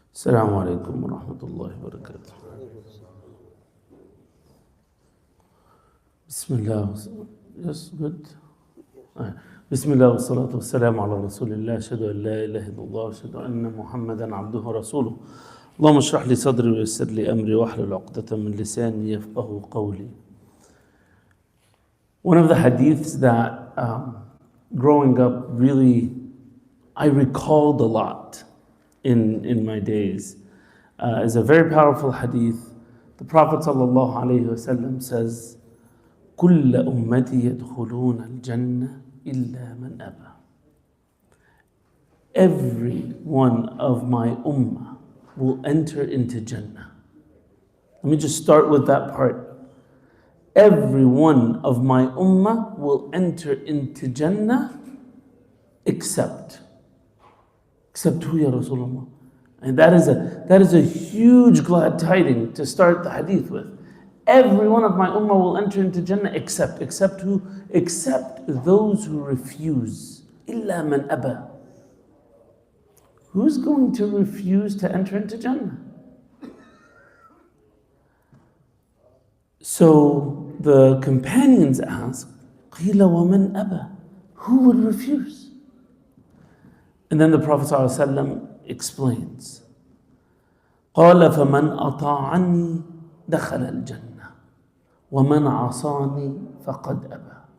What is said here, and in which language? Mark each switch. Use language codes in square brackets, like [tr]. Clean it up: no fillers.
[ar] السلام عليكم ورحمة الله وبركاته. بسم الله [en] yes, good. [ar] بسم الله والصلاة والسلام على رسول الله. أشهد أن لا إله إلا الله وأشهد أن محمدا عبده ورسوله. اللهم اشرح لي صدري ويسر لي أمري واحلل عقدة من لساني يفقهوا قولي. [en] One of the hadiths that growing up really I recalled a lot in my days is a very powerful hadith. The Prophet ﷺ says, [ar] كل أمتي يدخلون الجنة إلا من أبى. [en] Every one of my ummah will enter into Jannah. Let me just start with that part. Every one of my ummah will enter into Jannah except who, Ya Rasulullah? And that is a huge glad tiding to start the hadith with. Every one of my ummah will enter into Jannah except who? Except those who refuse. [ar] إِلَّا مَنْ أَبَى. [en] Who's going to refuse to enter into Jannah? So the companions asked, [ar] قِيلَ وَمَنْ أَبَى. [en] Who would refuse? And then the Prophet ﷺ explains, [ar] قَالَ فَمَنْ أَطَاعَنِي دَخَلَ الْجَنَّةِ وَمَنْ عَصَانِي فَقَدْ أَبَى.